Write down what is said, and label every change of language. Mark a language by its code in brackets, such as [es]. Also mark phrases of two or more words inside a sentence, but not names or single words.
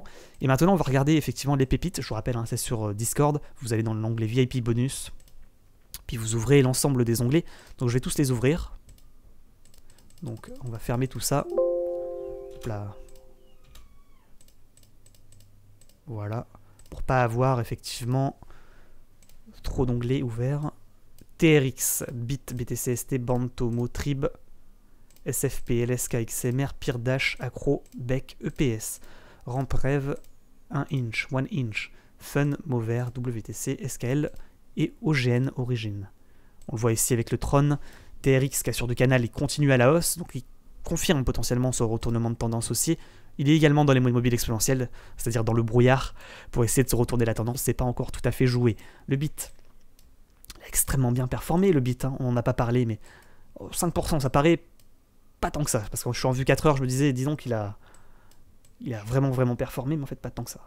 [fr] Et maintenant on va regarder effectivement les pépites, je vous rappelle, hein, c'est sur Discord, vous allez dans l'onglet VIP bonus, puis vous ouvrez l'ensemble des onglets, donc je vais tous les ouvrir. Donc on va fermer tout ça. Hop là. Voilà. Pour pas avoir effectivement trop d'onglets ouverts. TRX, BIT, BTCST, Band, Tomo, Trib, SFP, LSK, XMR, Peerdash, Acro, Beck, EPS, Ramp Rev, 1 inch, 1 inch, Fun, Mover, WTC, SKL et OGN Origin. On le voit ici avec le Tron. TRX, cassure de canal, il continue à la hausse, donc il confirme potentiellement ce retournement de tendance aussi. Il est également dans les moyennes mobiles exponentielles, c'est-à-dire dans le brouillard, pour essayer de se retourner la tendance. C'est pas encore tout à fait joué. Le BIT, il a extrêmement bien performé, le BIT, hein, on n'en a pas parlé, mais 5%, ça paraît pas tant que ça, parce que quand je suis en vue 4 heures, je me disais, disons qu'il a vraiment performé, mais en fait pas tant que ça.